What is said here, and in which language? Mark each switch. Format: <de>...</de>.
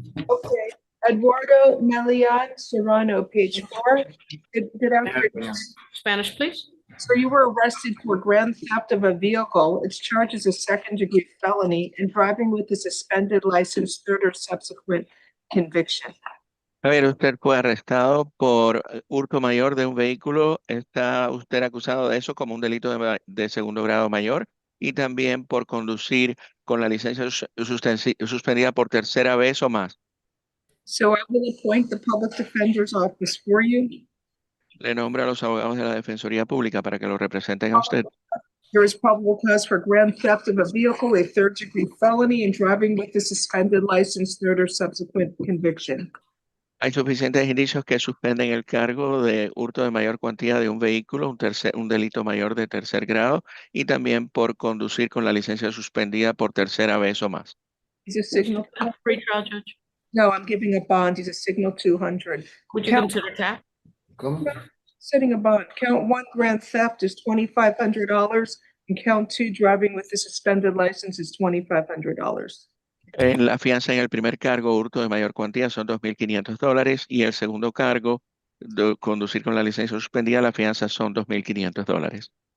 <en>Okay. Eduardo Melian Serrano, page 4. Did I Spanish, please. So you were arrested for grand theft of a vehicle. It's charged as a second-degree felony and driving with a suspended license, third or subsequent conviction.</en> <es>A ver, usted fue arrestado por hurto mayor de un vehículo. Está usted acusado de eso como un delito de segundo grado mayor y también por conducir con la licencia suspendida por tercera vez o más.</es> <en>So I will appoint the public defender's office for you.</en> <es>Le nombro a los abogados de la Defensoría Pública para que lo representen a usted.</es> <en>There is probable cause for grand theft of a vehicle, a third-degree felony, and driving with a suspended license, third or subsequent conviction.</en> <es>Hay suficientes indicios que suspenden el cargo de hurto de mayor cuantía de un vehículo, un delito mayor de tercer grado, y también por conducir con la licencia suspendida por tercera vez o más.</es> <en>Is a signal? Free trial, Judge. No, I'm giving a bond. He's a signal 200. Would you consider tap? Setting a bond. Count 1, grand theft is $2,500, and count 2, driving with a suspended license is $2,500.</en> <es>La fianza en el primer cargo, hurto de mayor cuantía, son $2,500 y el segundo cargo, de conducir con la licencia suspendida, la fianza son $2,500.</es>